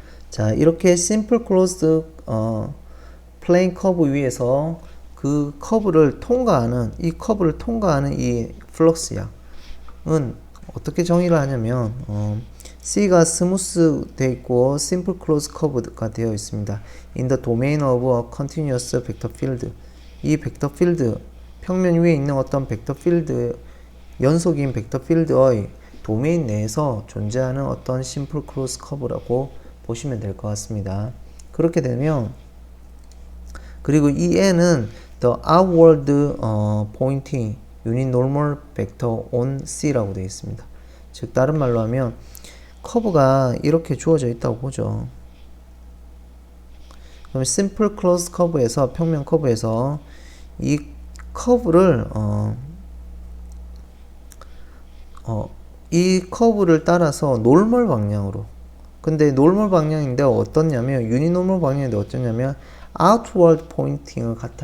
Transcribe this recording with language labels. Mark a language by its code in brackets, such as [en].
[ko] 자, 이렇게 [en] simple closed plane curve [ko] 위에서 그 커브를 통과하는 이 플럭스 양은 어떻게 정의를 하냐면 C가 스무스 되어 있고 [en] simple closed curve [ko] 가 되어 있습니다. [en] In the domain of a continuous vector field. [ko] 이 벡터 필드, 평면 위에 있는 어떤 벡터 필드, 연속인 벡터 필드의 도메인 내에서 존재하는 어떤 [en] simple closed curve [ko] 라고 보시면 될 것 같습니다. 그렇게 되면, 그리고 이 n은 [en] the outward pointing unit normal vector on C [ko] 라고 되어 있습니다. 즉 다른 말로 하면 커브가 이렇게 주어져 있다고 보죠. 그럼 simple closed 커브에서, 평면 커브에서 이 커브를 이 커브를 따라서 노멀 방향으로, 근데 노멀 방향인데 어떻냐면 유니노멀 방향인데 어쩌냐면 [en] outward pointing [ko] 을